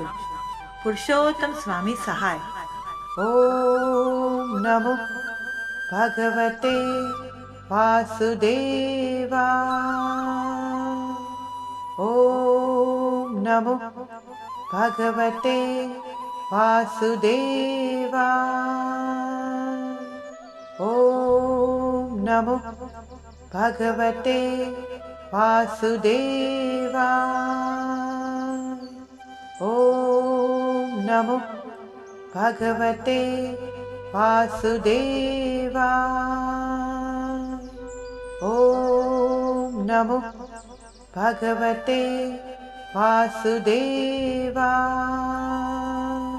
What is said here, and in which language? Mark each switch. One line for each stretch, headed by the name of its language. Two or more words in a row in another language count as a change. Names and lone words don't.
Sanskrit: પુરુષોત્તમ સ્વામી સહાય। ઓમ નમો ભગવતે વાસુદેવાય। ઓમ નમો ભગવતે વાસુદેવાય। ઓમ નમો भगवते वासुदेवाय। ॐ नमो भगवते वासुदेवाय। ॐ नमो भगवते वासुदेवाय।